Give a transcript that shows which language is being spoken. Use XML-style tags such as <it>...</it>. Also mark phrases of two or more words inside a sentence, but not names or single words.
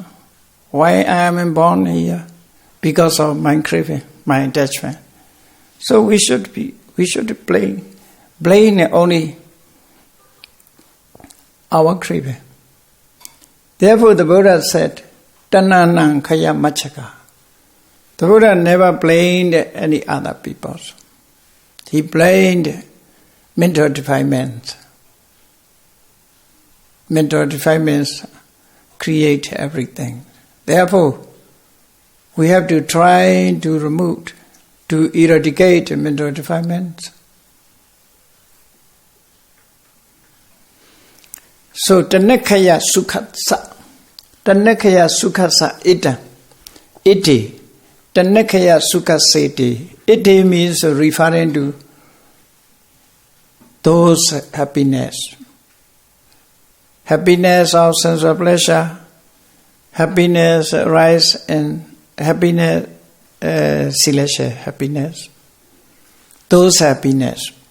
<en>Why I am born here? Because of my craving, my attachment. So we should blame only our craving. Therefore the Buddha said,</en> <pi>Tananang kaya machaka.</pi> <en>The Buddha never blamed any other people. He blamed mental defilements. Mental defilements create everything. Therefore, we have to try to remove, to eradicate mental defilements. So,</en> <pi>Tanakaya Sukhatsa. Tanakaya Sukhatsa Ita. Iti. Tanakaya Sukhaseti.</pi> <en>Iti means referring to those happiness. Happiness of sense of pleasure. Happiness rise and happiness, silesha happiness. Those happiness.</en>